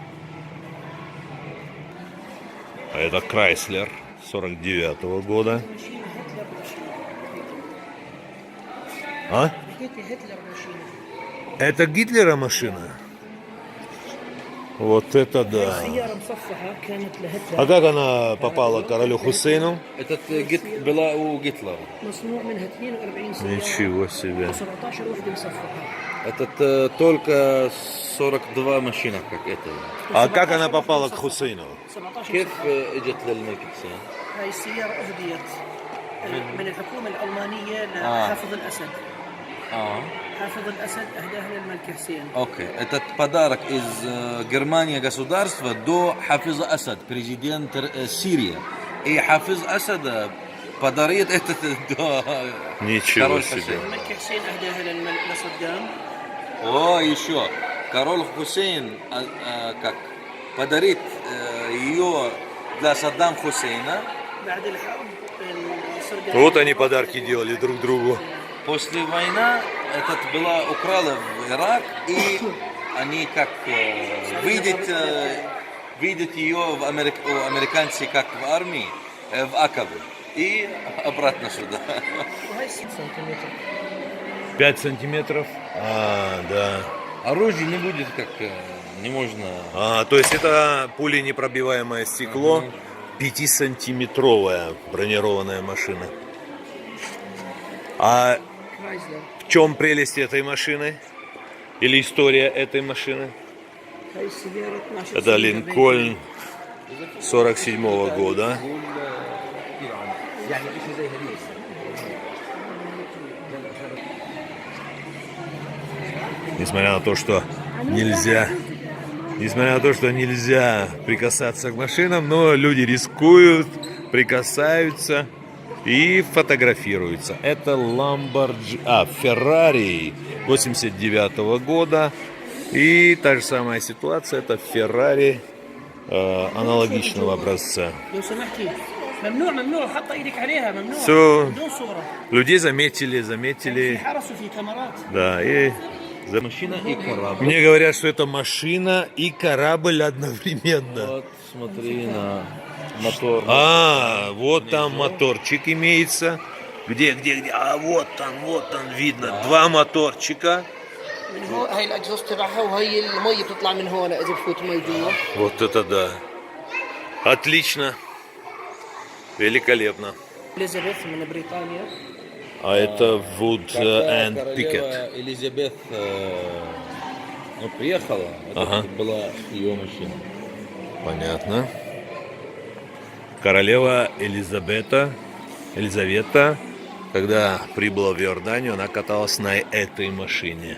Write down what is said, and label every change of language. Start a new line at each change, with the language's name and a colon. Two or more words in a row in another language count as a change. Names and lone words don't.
Russian: А это Chrysler 49-го года. А? Это Гитлера машина? Вот это да.
Arabic: سيارة مصفحة كانت لهتلر.
Russian: А как она попала к королю Хусейну? Этот была у Гитлера.
Arabic: مصنوع منها 42 سيارة.
Russian: Ничего себе.
Arabic: 17 وحدة مصفحة.
Russian: Этот только 42 машины, как это. А как она попала к Хусейну?
Arabic: 17 كيف مصفحة. اجت للملك حسين؟ هاي السيارة أهديت من الحكومة الألمانية لحافظ الأسد. حافظ الأسد أهداها للملك حسين.
Russian: Окей. Этот подарок из Германии государства до Хафиза Асад, президент Сирии. И Хафиз Асада подарит этот до Ничего король себе. Хусейн.
Arabic: الملك حسين أهداها لصدام.
Russian: О, еще. Король Хусейн как подарит ее для Саддам Хусейна.
Arabic: بعد الحرب صار
Russian: Вот они подарки делали друг другу. После войны этот была украла в Ирак, и они как видят ее в американцы как в армии, в Акабе, и обратно сюда.
Arabic: وهاي 6 سنتيمتر.
Russian: 5 сантиметров? А, да. Оружие не будет как не можно. А, то есть это пуленепробиваемое стекло, 5-сантиметровая бронированная машина. А
Arabic: كرايزلر.
Russian: в чем прелесть этой машины? Или история этой машины?
Arabic: هاي السيارة 12
Russian: Это Линкольн 47-го года. Несмотря на то, что нельзя прикасаться к машинам, но люди рискуют, прикасаются и фотографируются. Это Ferrari 89-го года. И та же самая ситуация, это Ferrari аналогичного образца.
Arabic: لو سمحتي ممنوع حط ايدك عليها ممنوع.
Russian: Все,
Arabic: بدون صورة.
Russian: людей заметили.
Arabic: في حرس وفي كاميرات.
Russian: Да, и Машина и корабль. мне говорят, что это машина и корабль одновременно. Вот, смотри на мотор. Вот там моторчик имеется. Где? А вот он, видно. Два моторчика.
Arabic: من هون هاي الاجزاء تبعها وهي المي بتطلع من هون اذا بفوت مي جوا.
Russian: Вот это да. Отлично. Великолепно.
Arabic: اليزابيث من بريطانيا.
Russian: А это Wood and Pickett. Королева Элизабет приехала, это была ее машина. Понятно. Королева Елизавета, когда прибыла в Иорданию, она каталась на этой машине.